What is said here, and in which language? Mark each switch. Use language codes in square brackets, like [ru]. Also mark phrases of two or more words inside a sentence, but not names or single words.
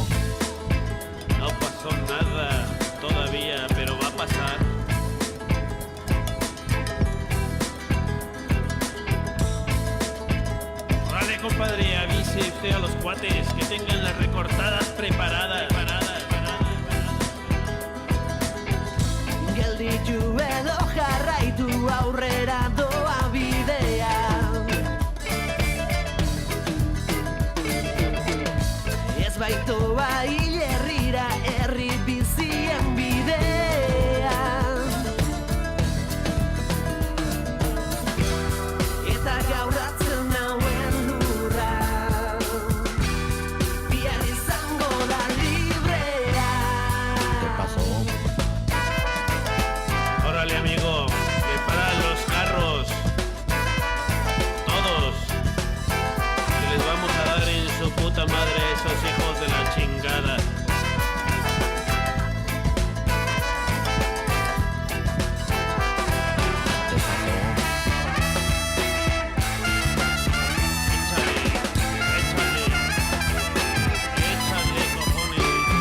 [es] No pasó nada todavía, pero va a pasar. Órale, compadre, avise usted a los cuates que tengan las recortadas preparadas. [eu] Gelditu edo jarraitu aurrera doa bidea. Ez baitoa hilerrira herri bizien bidea. Eta gauratzen nauen lurra bihar izango da librea. [es] ¿Qué pasó? Órale, amigo, prepara los carros. Todos. Que les vamos a dar en su puta madre a esos hijos de la chingada. Échale, cojones.